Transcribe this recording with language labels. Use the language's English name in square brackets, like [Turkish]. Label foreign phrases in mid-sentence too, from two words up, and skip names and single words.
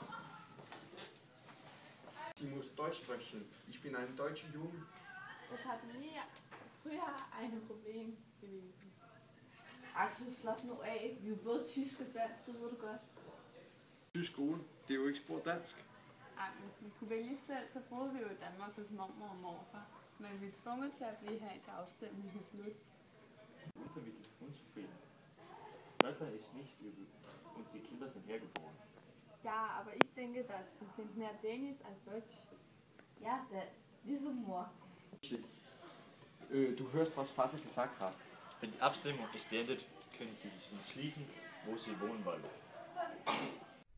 [German] Sie muss Deutsch sprechen. Ich bin ein deutscher Junge. Das hat nie früher ein Problem gewesen. [Danish] Altså, slap nu af. Vi er jo både tysk og dansk, det ved du godt. Tysk skole, det er jo ikke spurgt dansk. Ej, hvis vi kunne vælge selv, så boede vi jo i Danmark hos mormor og morfar. Men vi er tvunget til at blive her til afstemningen slut. [German] Unvermittelt unzufrieden. Deutschland ist nicht übel und die Kinder sind hergeboren. Ja, aber ich denke, dass sie sind mehr Dänisch als Deutsch. Ja, [Danish] dansk. Ligesom mor. [German] Du hörst, was Vater gesagt hat. Wenn die Abstimmung ist beendet, können Sie sich entschließen, wo Sie wohnen wollen.